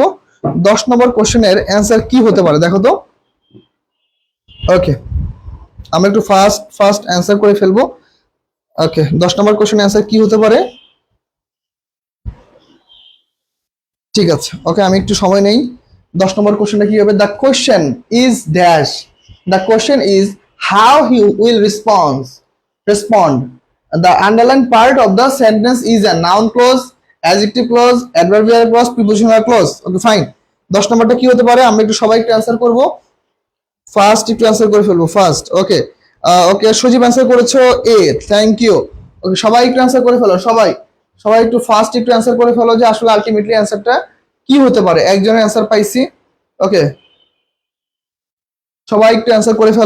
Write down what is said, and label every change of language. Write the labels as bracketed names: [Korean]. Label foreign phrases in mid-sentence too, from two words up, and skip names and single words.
[Bangla] 10 নম্বর [English] question's answer [Bangla] কি হতে পারে দেখো তো। ওকে, আমরা একটু [English] first answer [Bangla] করে ফেলবো। ওকে, 10 নম্বর [English] question's answer [Bangla] কি হতে পারে। ঠিক আছে, ওকে আমি একটু সময় নেই। 10 নম্বর কোশ্চেনটা কি হবে? [English] The question is dash, the question is how he will respond. The underlined part of the sentence is a noun clause, adjective clause, adverbial clause, prepositional clause. Okay, fine. [Bangla] 10 নম্বরটা কি হতে পারে আমরা একটু সবাই একটু অ্যান্সার করব। ফার্স্ট একটু অ্যান্সার করে ফেলবো ফার্স্ট। ওকে, ওকে সজীব অ্যান্সার করেছো এ, [English] thank you. [Bangla] ওকে, সবাই একটু অ্যান্সার করে ফেলো, সবাই সবাই একটু ফার্স্ট একটু অ্যান্সার করে ফেলো যে আসলে আলটিমেটলি অ্যান্সারটা কি হতে পারে। একজনের অ্যান্সার পাইছি। ওকে, সবাই একটু অ্যান্সার করে ফেলো।